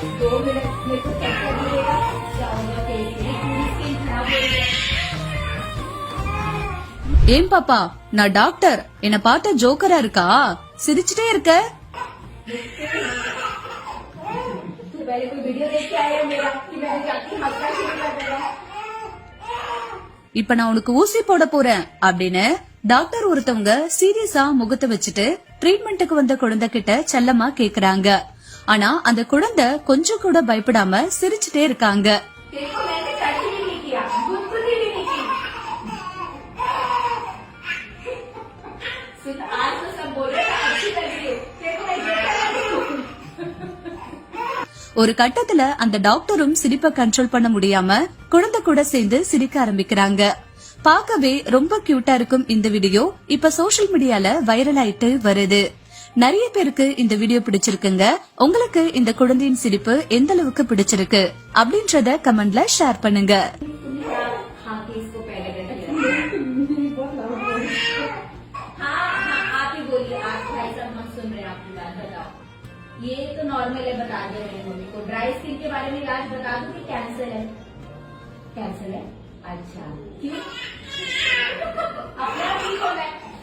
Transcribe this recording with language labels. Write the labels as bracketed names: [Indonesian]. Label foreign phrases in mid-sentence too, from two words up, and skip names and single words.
[Hindi] मिनट मेरे को चेक कर लीजिएगा क्या होगा फेस में, पूरी स्किन खराब हो रही है। [Tamil] ஏன் பாப்பா, நான் டாக்டர். என்ன பார்த்த ஜோக்கரா இருக்கா? சிரிச்சுட்டே இருக்க. [Hindi] तू पहले कोई वीडियो देख के आया मेरा कि मैंने जाके हंसना शुरू कर दिया। [Tamil] இப்ப நான் உனக்கு ஊசி போட போறேன் அப்படின்னு டாக்டர் ஒருத்தவங்க சீரியஸா முகத்தை வச்சுட்டு ட்ரீட்மெண்ட்டுக்கு வந்த குழந்தை கிட்ட செல்லமா கேக்குறாங்க. ஆனா அந்த குழந்தை கொஞ்சம் கூட பயப்படாம சிரிச்சுட்டே இருக்காங்க. [Hindi] देखो मैंने टच भी नहीं किया, गुदगुदी भी नहीं की। सुन आज तो सब बोल रहे हैं अच्छी लग रही है, देखो मैं ये कर रही हूँ। [Tamil] ஒரு கட்டத்துல அந்த டாக்டரும் சிரிப்பை கண்ட்ரோல் பண்ண முடியாம குழந்தை கூட சேர்ந்து சிரிக்க ஆரம்பிக்கிறாங்க. பார்க்கவே ரொம்ப கியூட்டா இருக்கும் இந்த வீடியோ இப்ப [English] social mediaல [Tamil] வைரல் ஆயிட்டு வருது. நிறைய பேருக்கு இந்த வீடியோ பிடிச்சிருக்குங்க. உங்களுக்கு இந்த குழந்தையின் சிரிப்பு எந்த அளவுக்கு பிடிச்சிருக்கு அப்படின்றத கமெண்ட்ல ஷேர் பண்ணுங்க. [Hindi] हाँ इसको पहले हाँ आप ही बोलिए, आप भाई साहब हम सुन रहे हैं आपकी बात, बताओ। ये तो नॉर्मल है, बता दे रहे हैं मम्मी को। [English] dry skin [Hindi] के बारे में इलाज बता दूं कि कैंसर है? कैंसर है, अच्छा क्यों? अपना ठीक हो गया।